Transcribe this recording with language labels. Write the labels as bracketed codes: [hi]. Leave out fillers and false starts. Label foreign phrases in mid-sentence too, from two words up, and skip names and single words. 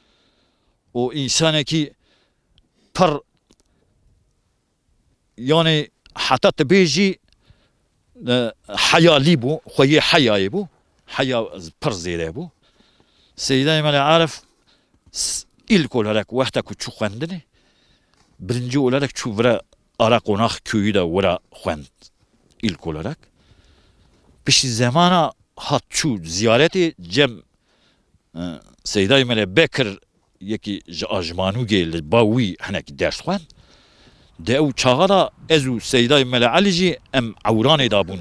[ku] û însanekî pir yani heta tu bêjî heyalî bû xweyê heyayê bû heya pir zêde bû Seyda-i Mele Arif [tr] İlk olarak [ku] wexta ku çû xwendinê [tr] birinci olarak [ku] çû vira ara qonax [tr] köyü de [ku] wira xwend [tr] ilk olarak [ku] piştî zemana hat çû ziyaretê cem Seyda-i Mele Bekir yekî ji Ajmanûgê li ba wî hinekî ders xwend de ew çaxa da ez û Seyda-i Mele Elî jî em ewranê da bûn